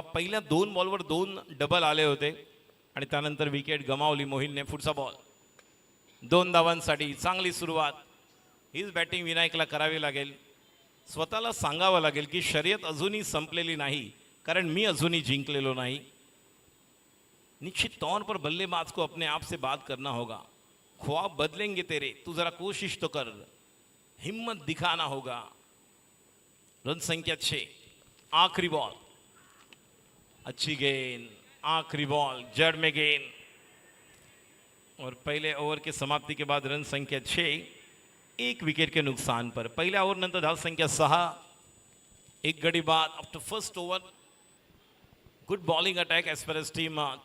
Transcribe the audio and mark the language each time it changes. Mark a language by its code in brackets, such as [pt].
[mr] पहिल्या 2 बॉलवर 2 डबल आले होते आणि त्यानंतर विकेट गमावली मोहिलने. पुढचा बॉल 2 धावांसाठी. चांगली सुरुवात. हीच बॅटिंग विनायकला करावी लागेल. स्वतःला सांगावं लागेल की शर्यत अजूनही संपलेली नाही, कारण मी अजूनही जिंकलेलो नाही. [hi] निश्चित तौर पर बल्लेबाज को अपने आप से बात करना होगा. ख्वाब बदलेंगे तेरे, तू जरा कोशिश तो कर, हिम्मत दिखाना होगा. रन संख्या 6. आखिरी बॉल, अच्छी गेंद, आखिरी बॉल, जड़ में गेंद. और पहले ओवर के समाप्ति के बाद रन संख्या 6, 1 विकेट के नुकसान पर. [mr] पहिल्या ओव्हर नंतर धाव संख्या 6, 1 गडी बाद. [en] after first over, good bowling attack as far as team